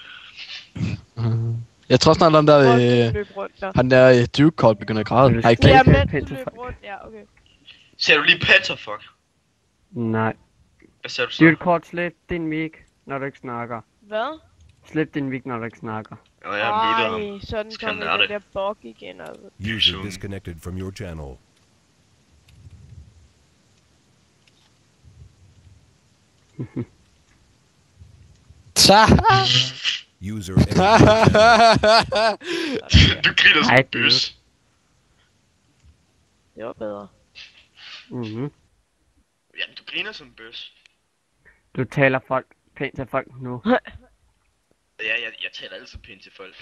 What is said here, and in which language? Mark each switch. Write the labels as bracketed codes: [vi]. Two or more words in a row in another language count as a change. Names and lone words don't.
[da] Jeg tror snart, han der Duke Call begynder at græde. Ja, men løb rundt. Ja, okay. Ser du lige Petterfuck? Nej. Hvad sagde du så? Duke Call, slet din mic, når du ikke snakker. Hvad? Slet din mic, når du ikke snakker. Ja, jeg har muted ham. Sådan kommer den der bug igen, altså. [en] User disconnected from your channel. [da] User Du griner som en bøs. Det var bedre. Mhm. Jamen, du griner som en bøs. Du taler pænt til folk nu. Ja, jeg taler altid pænt til folk.